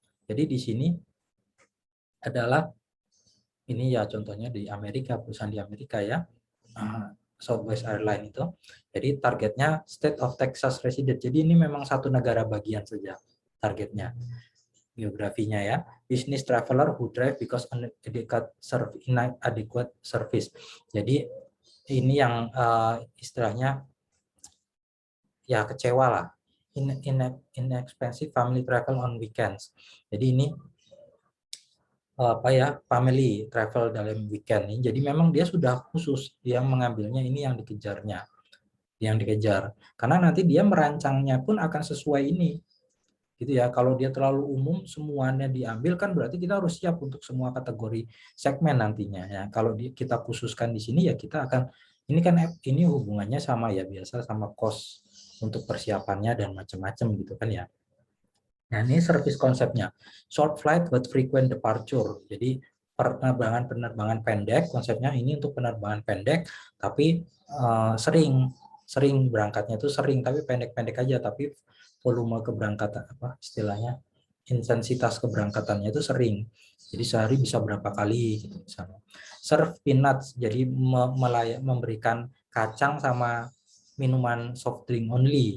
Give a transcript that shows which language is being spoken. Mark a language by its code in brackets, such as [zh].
[id] Jadi di sini adalah ini ya contohnya di Amerika, perusahaan di Amerika ya, Southwest Airlines itu. Jadi targetnya [en] State of Texas resident. [id] Jadi ini memang satu negara bagian saja targetnya, geografinya ya. [en] Business traveler who drive because inadequate service. [id] Jadi ini yang istilahnya ya kecewa lah. [en] Inexpensive family travel on weekends. [id] Jadi ini apa ya, family travel dalam weekend ini. Jadi memang dia sudah khusus dia mengambilnya, ini yang dikejar. Karena nanti dia merancangnya pun akan sesuai ini. Gitu ya. Kalau dia terlalu umum semuanya diambil kan berarti kita harus siap untuk semua kategori segmen nantinya ya. Kalau kita khususkan di sini ya kita akan ini hubungannya sama ya biasa sama cost untuk persiapannya dan macam-macam gitu kan ya. Nah, ini service konsepnya. [en] Short flight but frequent departure. [id] Jadi penerbangan pendek, konsepnya ini untuk penerbangan pendek, tapi sering berangkatnya itu sering, tapi pendek-pendek aja, tapi volume keberangkatan apa istilahnya intensitas keberangkatannya itu sering. Jadi sehari bisa berapa kali gitu misalnya. [en] Serve peanuts, [id] jadi memberikan kacang sama minuman [en] soft drink only.